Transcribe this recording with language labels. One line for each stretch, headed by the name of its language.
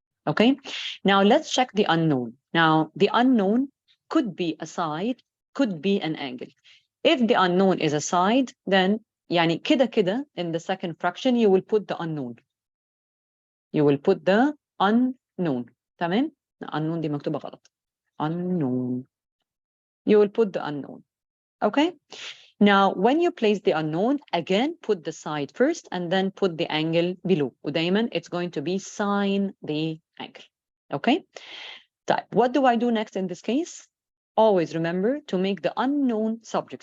English: Okay, now let's check the unknown. Now, the unknown could be a side, could be an angle. If the unknown is a side, then
Arabic: يعني كده
English: in the second fraction you will put the unknown. You will put the unknown.
Arabic: تمام؟ unknown دي مكتوبة غلط.
English: Unknown. You will put the unknown. Okay? Now, when you place the unknown, again, put the side first and then put the angle below.
Arabic: ودايما
English: it's going to be sine the angle. Okay? طيب, what do I do next in this case? Always remember to make the unknown subject.